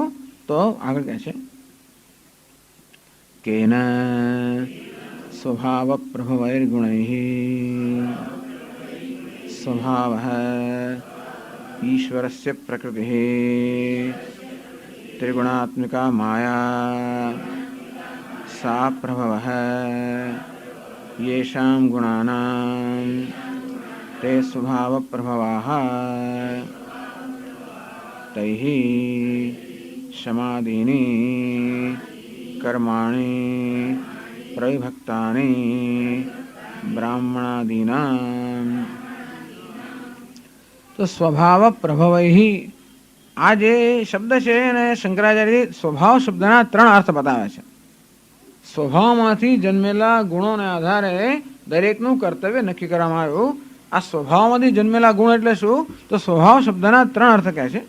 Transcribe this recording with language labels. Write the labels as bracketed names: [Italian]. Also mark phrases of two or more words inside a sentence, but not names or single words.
[Gujarati] તો આગળ કહે છે [Sanskrit] કેન સ્વભાવ પ્રભવૈર્ગુણૈઃ સ્વભાવઃ ઈશ્વરસ્ય પ્રકૃતિઃ ત્રિગુણાત્મિકા માયા સા પ્રભવઃ येषां गुणानां ते स्वभाव प्रभवाः तैः समाधीनि कर्माणि प्रविभक्तानि ब्राह्मणादीनां. [Gujarati] तो [Sanskrit] स्वभाव प्रभवैः [Gujarati] આ જે શબ્દ છે એને શંકરાચાર્ય સ્વભાવ શબ્દના ત્રણ અર્થ બતાવે છે. સ્વભાવમાંથી જન્મેલા ગુણોને આધારે દરેકનું કર્તવ્ય નક્કી કરવામાં આવ્યું. આ સ્વભાવમાંથી જન્મેલા ગુણ એટલે શું? તો સ્વભાવ શબ્દના ત્રણ અર્થ કહે છે.